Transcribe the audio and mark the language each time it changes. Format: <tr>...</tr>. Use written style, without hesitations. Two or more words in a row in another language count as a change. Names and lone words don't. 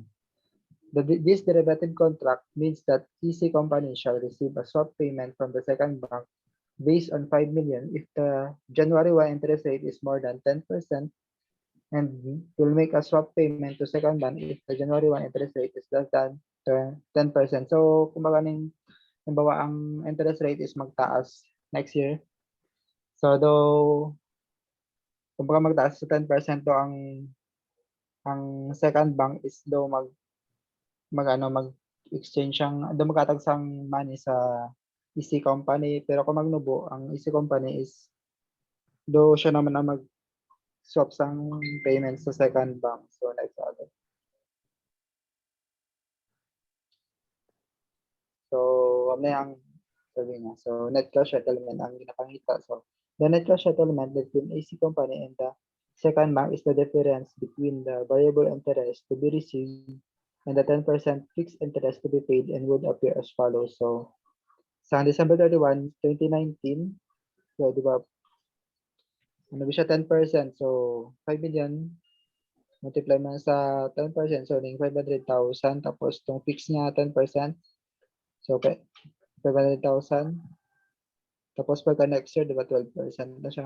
<en>This derivative contract means that EC company shall receive a swap payment from the second bank based on 5 million if the January 1 interest rate is more than 10% and will make a swap payment to second bank if the January 1 interest rate is less than 10%. So,</en> <hil>kumbaga halimbawa ang</hil> <en>interest rate is</en> <hil>magtaas</hil> <en>next year. So, though</en> <hil>kumbaga magtaas sa 10% do ang</hil> <en>second bank is</en> <hil>do mag-exchange siyang do magkatag sang money sa EC company pero kung magnubo ang</hil> <en>EC company is</en> <hil>do siya naman ang mag-swap sang payments sa</hil> <en>second bank. So like other.</en> <tl>So may ang sabi niya.</tl> <hil>So</hil> <en>net cash settlement</en> <hil>ang ginapangita.</hil> <en>So the net cash settlement between AC company and the second bank is the difference between the variable interest to be received and the 10% fixed interest to be paid and would appear as follows.</en> <tl>So sa December 31, 2019, so di ba, ano ba siya 10%? So 5 million multiply mo sa 10%, so ning 500,000 tapos tong fix niya 10%. So 500,000 tapos pagka</tl> <en>next year,</en> <tl>di ba 12% na siya.</tl>